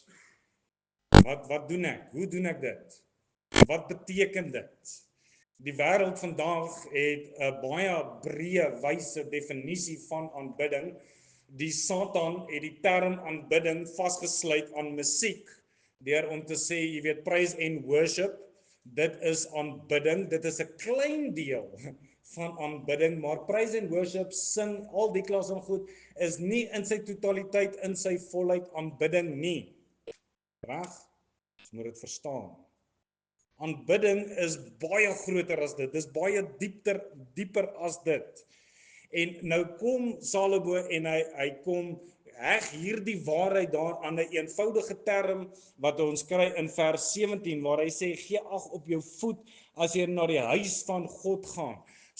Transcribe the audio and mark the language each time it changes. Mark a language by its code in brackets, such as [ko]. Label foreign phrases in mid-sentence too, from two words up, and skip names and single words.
[af] Wat doen ek? Hoe doen ek dit? Wat beteken dit? Die wêreld vandag het 'n baie breë, wyse definisie van aanbidding. Die Satan het die term aanbidding vasgesluit aan musiek, deur om te sê, jy weet, [en] praise and worship, [af] dit is aanbidding, dit is 'n klein deel van aanbidding, maar [en] praise and worship, [af] sing, al die klas van goed, is nie in sy totaliteit, in sy volheid aanbidding nie. Reg? Ons moet dit verstaan. Aanbidding is baie groter as dit, dis baie dieper as dit. En nou kom Salomo en hy kom heg hierdie waarheid daar aan 'n eenvoudige term wat ons kry in vers 17, waar hy sê, gee ag op jou voet as jy na die huis van God gaan.